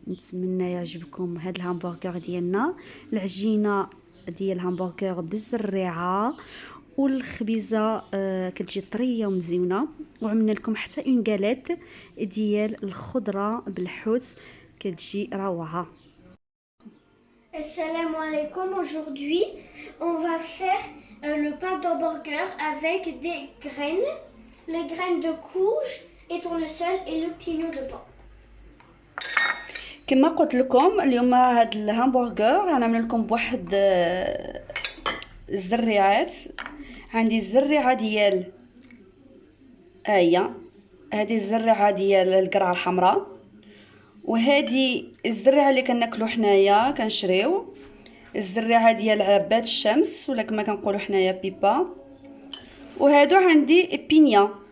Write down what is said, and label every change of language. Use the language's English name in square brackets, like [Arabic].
[Arabic] نتمنى يعجبكم هذا الهمبرغر ديالنا. العجينه ديال الهمبرغر بالزريعه والخبيزه كتجي طريه ومزيونه، وعملنا لكم حتى اون غاليت ديال الخضره بالحوت كتجي روعه. Assalamu alaikum. [French] Aujourd'hui, on va faire le pain d'hamburger avec des graines, les graines de courge et tournesol et le pignon de pain. [Arabic] كما قلت لكم اليوم هاد الهمبرغر غنعمل لكم بواحد الزريعات. عندي الزريعه ديال هذه الزريعه ديال القرعه الحمراء، وهذه الزريعه اللي كناكلو حنايا كنشريو، الزريعه ديال عباد الشمس ولا كما كنقولوا حنايا بيبا، وهادو عندي بينيا.